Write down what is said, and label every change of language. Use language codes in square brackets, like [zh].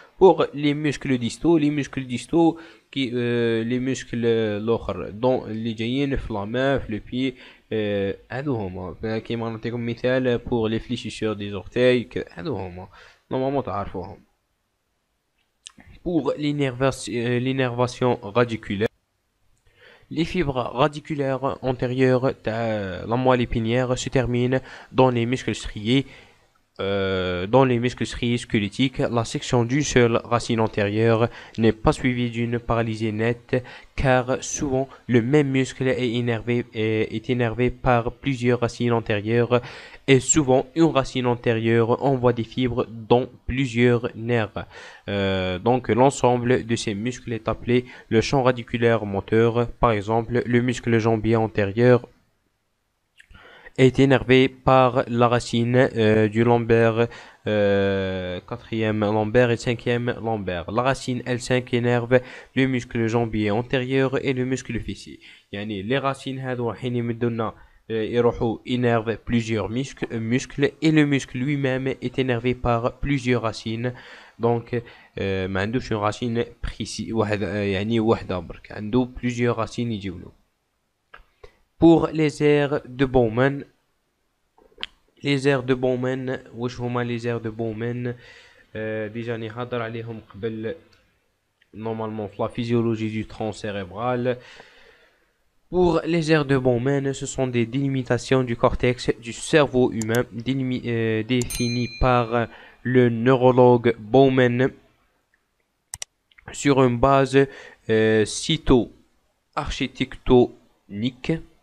[fr] Pour les muscles distaux qui les muscles الاخر دون [ar] اللي جايين في [fr] la main في le pied [ar] هادو هما. كيما نعطيكم مثال [fr] pour les fléchisseurs des orteils [ar] هادو هما نورمالمون تعرفوهم. [fr] Pour l'innervation radiculaire, les fibres radiculaires antérieures de la moelle épinière se terminent dans les muscles striés. Dans les muscles striés squelettiques, la section d'une seule racine antérieure n'est pas suivie d'une paralysie nette, car souvent le même muscle est énervé par plusieurs racines antérieures, et souvent une racine antérieure envoie des fibres dans plusieurs nerfs. Donc l'ensemble de ces muscles est appelé le champ radiculaire moteur. Par exemple, le muscle jambier antérieur est énervé par la racine du lombaire, quatrième lombaire et cinquième lombaire. La racine L5 énerve le muscle jambier antérieur et le muscle fessier. [ar] يعني [fr] les racines هادو [ar] رايحين يمدونا يروحوا [fr] énerve plusieurs muscles et le muscle lui-même est énervé par plusieurs racines. Donc [ar] ما عندوش [fr] une racine précise [ar] يعني وحدة برك عنده [fr] plusieurs racines يجيولو. Pour les aires de Bowman, [ar] واش هما [fr] les aires de Bowman déjà [ar] نهضر عليهم قبل [fr] normalement في la physiologie du tronc cérébral. Pour les aires de Bowman, ce sont des délimitations du cortex du cerveau humain définies par le neurologue Bowman sur une base cyto-architectonique.